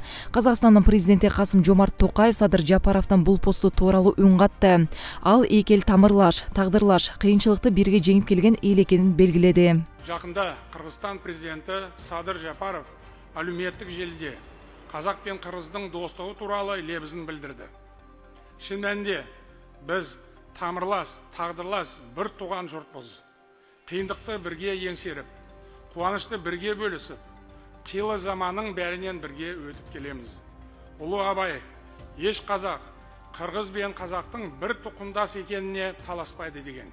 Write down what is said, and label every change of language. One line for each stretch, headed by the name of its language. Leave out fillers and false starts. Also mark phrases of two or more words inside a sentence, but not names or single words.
Kyrgyz: Казакстандын президенти Касым-Жомарт Токаев Садыр Жапаровдун бул посту тууралуу үн катты. Ал эки эл тамырлаш, тагдырлаш, кыйынчылыкты бирге жеңип келген эл экенин белгиледи. Жакында Кыргызстан президенти Садыр Жапаров алюметтик желиде казак пен кыргыздын достугу тууралуу лебизин билдирди.
Kazakh: Шын мәнінде біз тамырлас, тағдырлас бір туған жұртпыз. Қиындықты бірге еңсеріп, қуанышты бірге бөлісіп, қилы заманның бәрінен бірге өтіп келеміз. Ұлы Абай, еш қазақ, қырғыз бен қазақтың бір тұқымдас екеніне таласпайды деген.